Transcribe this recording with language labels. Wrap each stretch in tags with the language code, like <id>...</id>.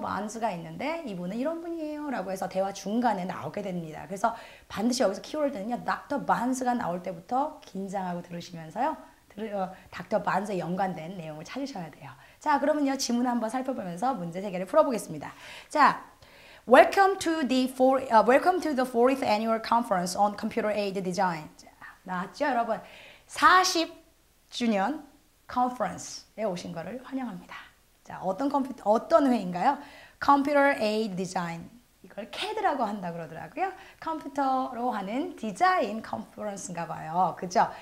<ko>Barnes가 있는데 이분은 이런 분이에요 라고 해서 대화 중간에 나오게 됩니다. 그래서 반드시 여기서 키워드는요.</ko> <en>Dr.</en> <ko>Barnes가 나올 때부터 긴장하고 들으시면서요. 닥터 바른스에 연관된 내용을 찾으셔야 돼요. 자, 그러면요. 지문 한번 살펴보면서 문제 3개를 풀어보겠습니다.</ko> <en>자, Welcome to the 4th Annual Conference on Computer Aided Design.</en> <ko>자, 나왔죠, 여러분? 40주년 컨퍼런스에 오신 거를 환영합니다. 자, 어떤 회의인가요?</ko> <en>Computer Aid Design.</en> <ko>이걸 CAD라고 한다 그러더라고요. 컴퓨터로 하는 디자인 컨퍼런스인가 봐요. 그죠?</ko>